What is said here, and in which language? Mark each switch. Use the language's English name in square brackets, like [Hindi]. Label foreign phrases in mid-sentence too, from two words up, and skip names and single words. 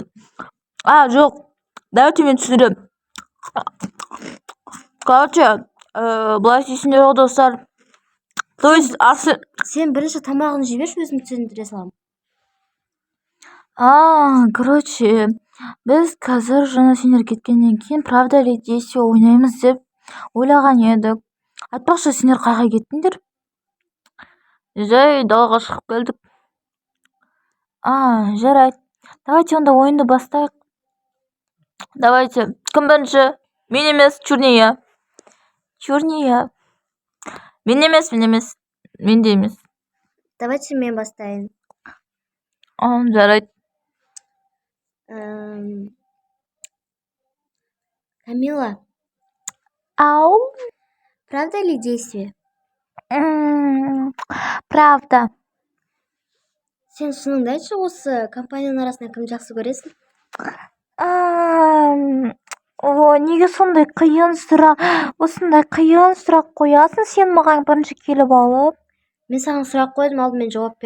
[Kazakh] Жоқ, давайте мен түсіндірем. Короче, былай істейсіңдер ғой, достар. То есть Арсен... Сен бірінші тамағын жеберші, өзім түсіндіре салам. Короче, біз қазір жаңа сендер кеткеннен кейін [Russian] правда или действие [Kazakh] ойнаймыз деп ойлаған едік. Айтпақшы, сендер қайға кеттіңдер? Жай далаға шығып келдік. Жарайды. Давайте онда ойынды бастайық. Давайте. Кім бірінші? Мен емес, Черния. Черния. Мен емес. Мен де емес. Давайте мен бастайын. Жарайды. Камила, Ау. [Russian] правда ли действие? [Kazakh] Правда. Сен шыныңды айтшы, осы компанияның арасында кім жақсы көресің? Неге сондай қиын сұрақ, осындай қиын сұрақ қоясың сен маған бірінші келіп алып? Мен саған сұрақ қойдым, алдымен жауап бер.